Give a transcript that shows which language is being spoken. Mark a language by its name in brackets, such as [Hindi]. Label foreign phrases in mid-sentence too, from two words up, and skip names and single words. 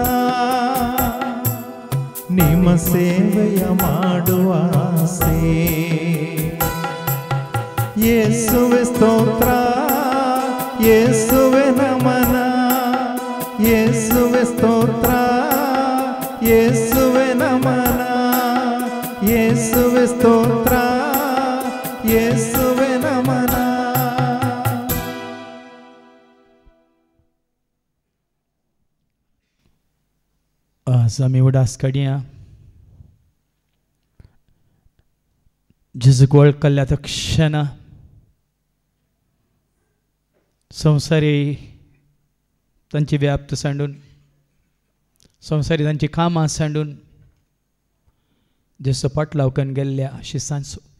[Kannada] ನಿಮ್ಮ ಸೇವೆಯ ಮಾಡುವ ಆಸೆ ಯೇಸುವೆ ಸ್ತೋತ್ರ ಯೇಸುವೆ ನಮನ ಯೇಸುವೆ ಸ್ತೋತ್ರ ಯೇಸುವೆ ನಮನ ಯೇಸುವೆ ಸ್ತೋತ್ರ ಯೇಸುವೆ ನಮನ [Konkani] आज आम्ही उडास काडया जेजूक वळखल्या तक्षण संवसारी तांची व्याप्त सांडून संवसारी तांची कामां सांडून जेसो पाटलावकन गेल्ल्या शिसांचो